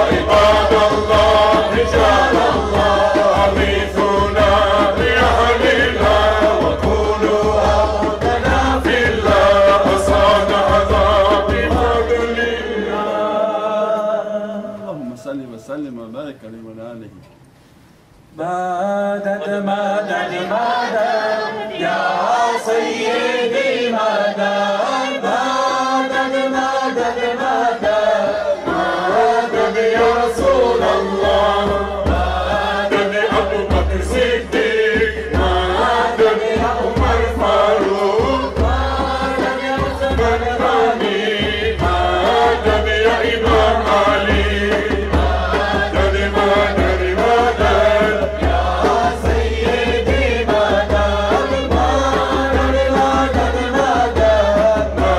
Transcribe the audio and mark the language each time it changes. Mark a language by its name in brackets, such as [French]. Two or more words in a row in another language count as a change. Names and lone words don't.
[Arabic] عباد الله رجال الله أغيثونا بأهل الله وكونوا أولنا في الله عسانا هذا بفضل الله. اللهم صل وسلم وبارك عليه وعلى آله. مدد مدد مدد يا سيدي مدد مدد مدد مدد مدد يا رسول الله. مدد أبو بكر صديق مدد يا عمر فاروق مدد يا عثمان غني مدد يا إمام علي مدد مدد مدد يا سيدي مدد مدد مدد مدد